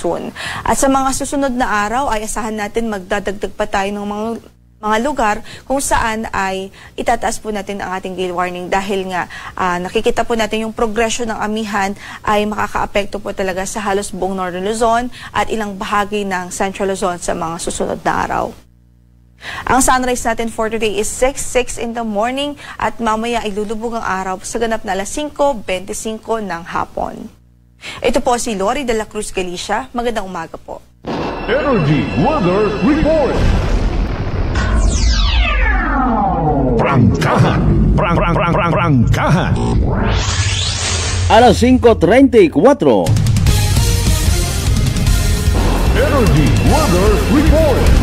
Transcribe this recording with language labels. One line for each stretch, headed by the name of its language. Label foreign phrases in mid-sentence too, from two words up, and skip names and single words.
Filipino: At sa mga susunod na araw ay asahan natin magdadagdag pa tayo ng mga mga lugar kung saan ay itataas po natin ang ating
English: gale warning
Filipino: dahil nga nakikita po natin yung progression ng amihan ay makakaapekto po talaga sa halos buong Northern Luzon at ilang bahagi ng Central Luzon sa mga susunod na araw. Ang sunrise natin
English: for today is 6:06 in the morning
Filipino: at mamaya ay lulubog ang araw sa ganap na alas 5:25 ng hapon. Ito po si Lori de la Cruz Galicia. Magandang umaga po. Energy Weather Report. Prangkahan. Prangkahan. Alas 5:34. Energy Weather Report.